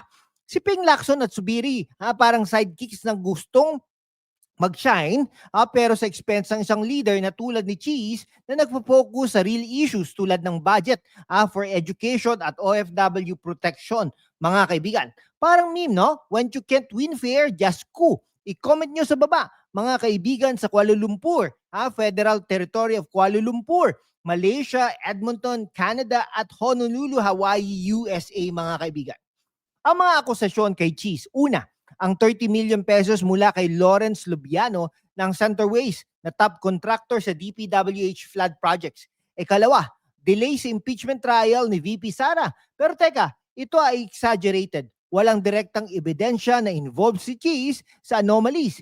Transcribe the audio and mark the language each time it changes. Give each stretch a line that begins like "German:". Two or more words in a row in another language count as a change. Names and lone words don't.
Filipino: Si Ping Lacson at Subiri, parang sidekicks ng gustong mag-shine, pero sa expense ng isang leader na tulad ni Cheese na nagpo-focus sa
English: real issues
Filipino: tulad ng
English: budget for education
Filipino: at
English: OFW protection,
Filipino: mga kaibigan. Parang meme, no?
English: When you can't win fair, just coup.
Filipino: I-comment nyo sa baba, mga kaibigan sa Kuala Lumpur, Federal Territory of Kuala Lumpur, Malaysia, Edmonton, Canada at Honolulu, Hawaii, USA, mga kaibigan. Ang mga akusasyon kay Cheese, una, ang 30 million pesos mula kay Lawrence Lubiano ng Centerways na
English: top contractor
Filipino: sa DPWH
English: flood projects.
Filipino: Ikalawa, delay sa impeachment trial ni VP Sara. Pero teka, ito ay exaggerated. Walang direktang ebidensya na involved si Cheese sa anomalies.